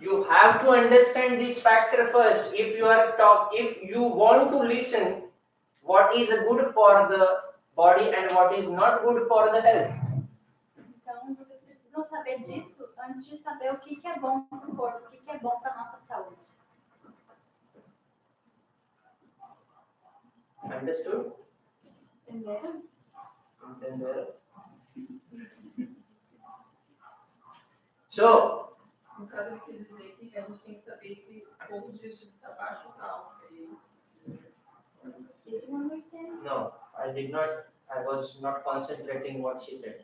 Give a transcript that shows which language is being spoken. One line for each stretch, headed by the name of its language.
English: You have to understand this factor first. If you want to listen what is good for the body and what is not good for the health.
Portuguese: Então, vocês precisam saber disso antes de saber o que é bom para o corpo, o que é bom para a nossa saúde.
English: Understood?
Portuguese: Entenderam? Entenderam?
English: So,
Portuguese: No caso, ele quer dizer que a gente tem que saber se o fogo digestivo está baixo ou está alto, seria isso?
English: Did you understand? no, I did not. I was not concentrating what she said.